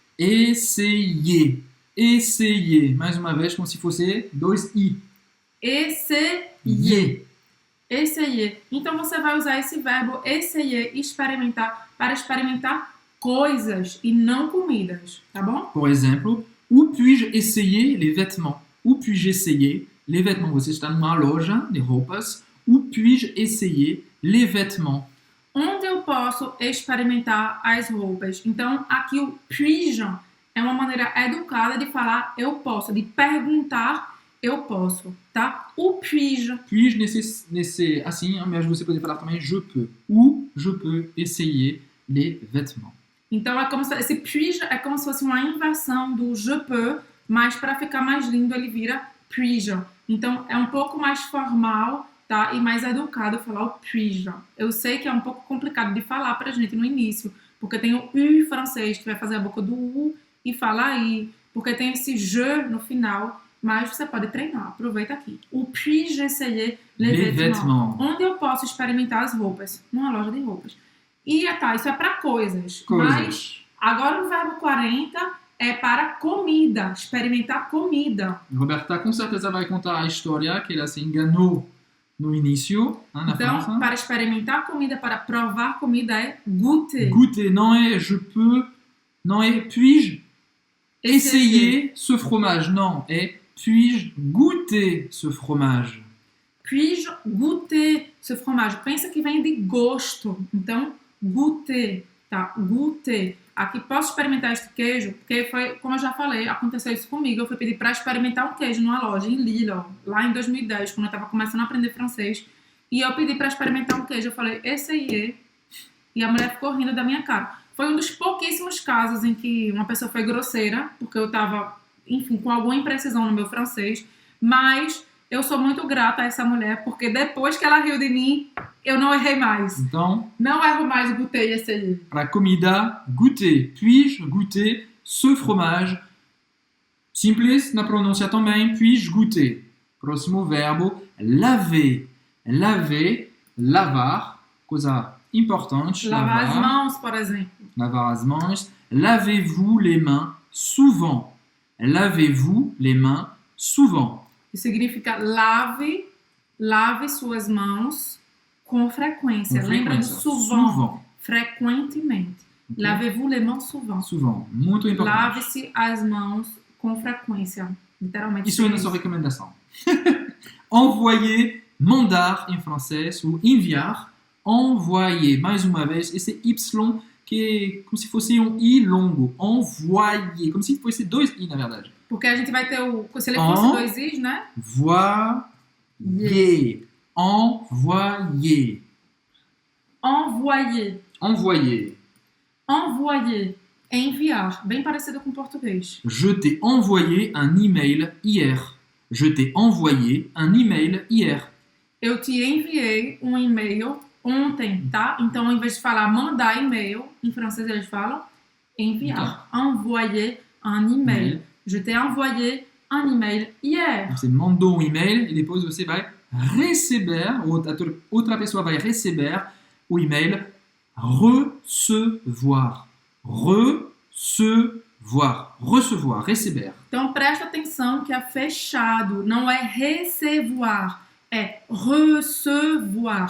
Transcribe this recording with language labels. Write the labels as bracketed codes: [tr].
[fr] Essayer. Essayer. [pt] Mais uma vez, como se fosse dois I. [fr] Essayer. Essayer. [pt] Então, você vai usar esse verbo essayer, experimentar, para experimentar coisas e não comidas, tá bom? [fr] Por exemplo, où puis-je essayer les vêtements? Où puis-je essayer les vêtements? [pt] Você está numa loja de roupas. [fr] Où puis-je essayer les vêtements? [pt] Onde eu posso experimentar as roupas? Então, aqui o puis-je é uma maneira educada de falar eu posso, de perguntar eu posso, tá? [fr] O puis-je. [pt] Puis-je nesse assim, mas você pode falar também [fr] je peux. Où je peux essayer les vêtements? [pt] Então, é como se, esse puis-je é como se fosse uma inversão do [fr] je peux, [pt] mas para ficar mais lindo ele vira puis-je. Então, é um pouco mais formal, tá? E mais educado falar o puis-je. Eu sei que é um pouco complicado de falar pra gente no início, porque tem o U francês, que vai fazer a boca do U e fala aí, porque tem esse je no final, mas você pode treinar. Aproveita aqui. [fr] O puis-je essayer les vêtements? [pt] Onde eu posso experimentar as roupas? Numa loja de roupas. E tá, isso é para coisas. Mas agora o verbo 40 é para comida, experimentar comida. Roberta com certeza vai contar a história que ela se enganou no início, na então, França. Para experimentar comida, para provar comida é goûter. [fr] Goûter, [pt] não é [fr] je peux, não é puis-je essayer ce fromage, não, é Puis-je goûter ce fromage? Puis-je goûter ce fromage? [pt] Pensa que vem de gosto. Então, goûter, tá? Goûter. Aqui, posso experimentar este queijo? Porque foi, como eu já falei, aconteceu isso comigo. Eu fui pedir para experimentar um queijo numa loja em Lille, lá em 2010, quando eu estava começando a aprender francês. E eu pedi para experimentar um queijo. Eu falei, esse aí é. E a mulher ficou rindo da minha cara. Foi um dos pouquíssimos casos em que uma pessoa foi grosseira, porque eu estava, enfim, com alguma imprecisão no meu francês. Mas eu sou muito grata a essa mulher, porque depois que ela riu de mim, eu não errei mais. Então, Não erro mais, goûter esse aí. para comida, goûter. [fr] Puis-je goûter ce fromage? [pt] Simples na pronúncia também. [fr] Puis-je goûter? [pt] Próximo verbo, [fr] laver. [pt] Laver, lavar, coisa importante. Lavar as mãos, por exemplo. Lavar as mãos. [fr] Lavez-vous les mains souvent. Lavez-vous les mains souvent. [pt] Isso significa lave suas mãos com frequência. Com Lembra de frequência. [fr] souvent, Souvent. [pt] frequentemente. Ok. [fr] Lavez-vous les mains souvent. [pt] Souvent. Muito importante. Lave-se as mãos com frequência. Literalmente. Isso é nossa recomendação. Envoyer, mandar em francês, ou enviar. Envoyer, mais uma vez, esse Y que é como se fosse um I longo. Envoyer, como se fosse dois I, na verdade. Porque a gente vai ter o... Se ele fosse dois Is, né? [fr] Voyer. Envoyer. Envoyer. Envoyer. Envoyer. Enviar. [pt] Bem parecido com o português. [fr] Je t'ai envoyé un email hier. Je t'ai envoyé un email hier. [pt] Eu te enviei um e-mail ontem, tá? Então, ao invés de falar mandar e-mail, em francês eles falam enviar. [fr] Envoyer un email. Je t'ai envoyé un email hier. [pt] Você mandou um e-mail e depois você vai receber, outra pessoa vai receber o e-mail recevoir. [fr] Recevoir. Recevoir, receber. [pt] Então, presta atenção que é fechado, não é recevoir, é recevoir.